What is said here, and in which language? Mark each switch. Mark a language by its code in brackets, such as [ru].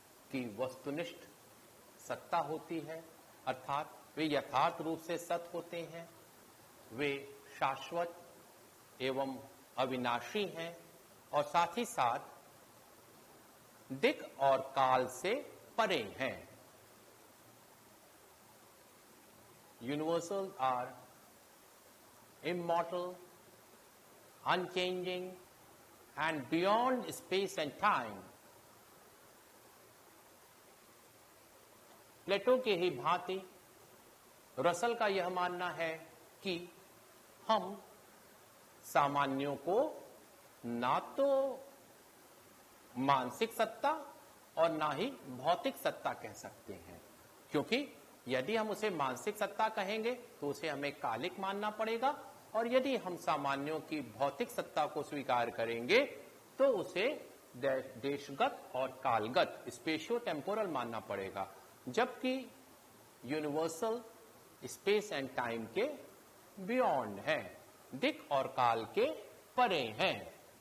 [hi] की वस्तुनिष्ठ सत्ता होती है, अर्थात वे यथार्थ रूप से सत होते हैं, वे शाश्वत एवं अविनाशी हैं और साथ ही साथ दिक् और काल से परे हैं। [en] Universal are immortal, unchanging, and beyond space and time. [hi] प्लेटो के ही भांति रसल का यह मानना है कि हम सामान्यों को ना तो मानसिक सत्ता और ना ही भौतिक सत्ता कह सकते हैं, क्योंकि यदि हम उसे मानसिक सत्ता कहेंगे तो उसे हमें कालिक मानना पड़ेगा, और यदि हम सामान्यों की भौतिक सत्ता को स्वीकार करेंगे तो उसे देशगत और कालगत, स्पेशियो टेम्पोरल मानना पड़ेगा, जबकि यूनिवर्सल स्पेस एंड टाइम के बियॉन्ड है, दिक् और काल के परे हैं।